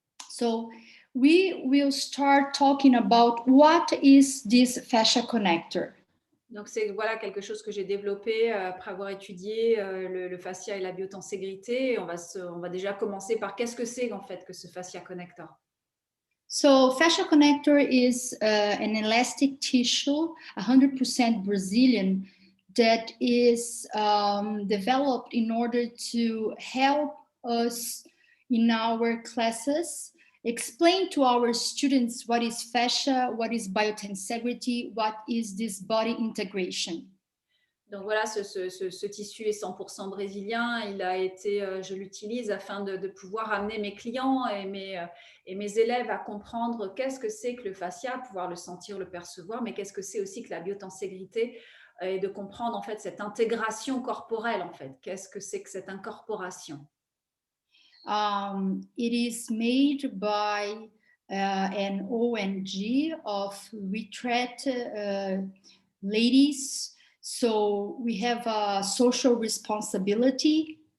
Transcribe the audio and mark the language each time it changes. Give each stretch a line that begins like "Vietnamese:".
English: So we will start talking about what is this fascia connector.
French: Donc, c'est voilà, quelque chose que j'ai développé après avoir étudié le fascia et la biotenségrité. Et on va déjà commencer par qu'est-ce que c'est en fait que ce fascia connector.
English: So fascia connector is an elastic tissue, 100% Brazilian, that is developed in order to help us in our classes explain to our students what is fascia, what is biotensegrity, what is this body integration.
French: Donc voilà, ce tissu est 100% brésilien. Il a été, je l'utilise afin de pouvoir amener mes clients et mes élèves à comprendre qu'est-ce que c'est que le fascia, pouvoir le sentir, le percevoir, mais qu'est-ce que c'est aussi que la biotenségrité et de comprendre en fait cette intégration corporelle en fait. Qu'est-ce que c'est que cette incorporation?
English: It is made by an ONG of retreat ladies. So we have a social responsibility.